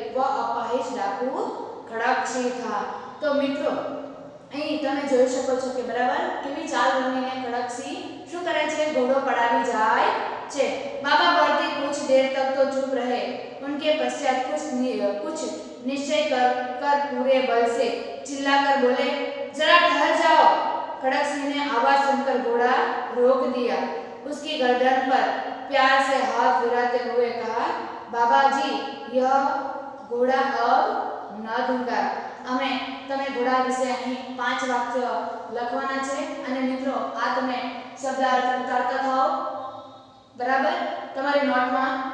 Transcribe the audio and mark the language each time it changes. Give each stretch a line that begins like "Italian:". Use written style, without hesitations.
Hindi: वह अपाहिज डाकू खड़कसिंह था। तो मित्रों,
Gujarati: અહીં તમે જોઈ શકો છો કે બરાબર કેવી ચાલ રમીને ખડકસિંહ શું કરે છે, ઘોડો પડાવી જાય છે।
Hindi: बाबा भारती कुछ देर तक तो चुप रहे। उनके पश्चात कुछ निश्चय कर पूरे बल से चिल्लाकर बोले, जरा ठहर जाओ। खड़कसिंह ने आवाज सुनकर घोड़ा रोक दिया। उसकी गर्दन पर प्यार से हाथ फिराते हुए कहा, बाबा जी, यह घोड़ा अब न दूंगा।
Gujarati: અમે તમે ઘોડા વિશે અહીં 5 વાક્ય લખવાના છે અને મિત્રો આ તમે શબ્દાર્થ ઉતારતા થાઓ, બરાબર, તમારી નોટમાં।